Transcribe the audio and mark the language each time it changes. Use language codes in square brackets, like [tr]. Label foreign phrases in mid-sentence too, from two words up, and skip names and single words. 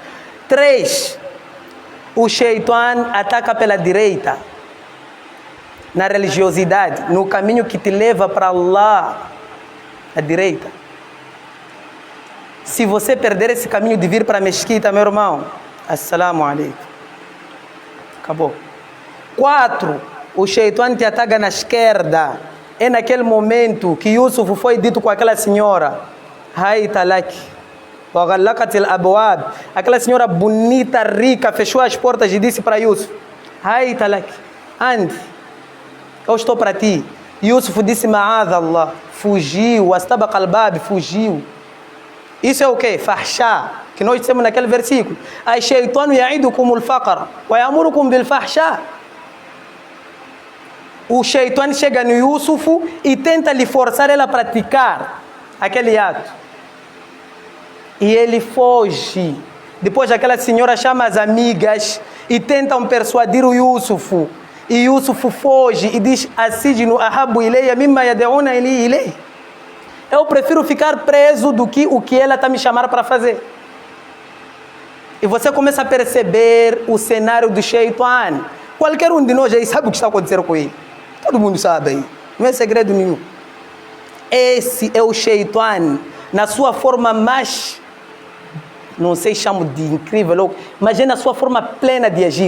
[pt] 3. O Shaitan ataca pela direita. Na religiosidade. No caminho que te leva para Allah. A direita. Se você perder esse caminho de vir para a mesquita, meu irmão, [ar] السلام عليكم. [pt] Acabou. 4. O Shaitan te ataca na esquerda. É naquele momento que Yusuf foi dito com aquela senhora. [ar] هيت لك. وغلقت الأبواب. [pt] Aquela senhora bonita, rica, fechou as portas e disse para Yusuf: [ar] هيت لك. [pt] Ande. Eu estou para ti. Yusuf disse: Ma'adallah. Fugiu. [ar] استبقا الباب. [pt] Fugiu. Isso é o que? Fahsha, que nós dissemos naquele versículo. [ar] الشيطان يعدكم الفقر ويأمركم بالفحشاء. [pt] O Shaitan chega no Yusuf e tenta lhe forçar ele a praticar aquele ato. E ele foge. Depois aquela senhora chama as amigas e tentam persuadir o Yusuf. E Yusuf foge e diz: [ar] السجن أحب إلي مما يدعونني إليه. [pt] Eu prefiro ficar preso do que o que ela está me chamando para fazer. E você começa a perceber o cenário do Shaitan. Qualquer um de nós aí sabe o que está acontecendo com ele. Todo mundo sabe aí. Não é segredo nenhum. Esse é o Shaitan na sua forma mais, não sei, chamo de incrível, mas é na sua forma plena de agir.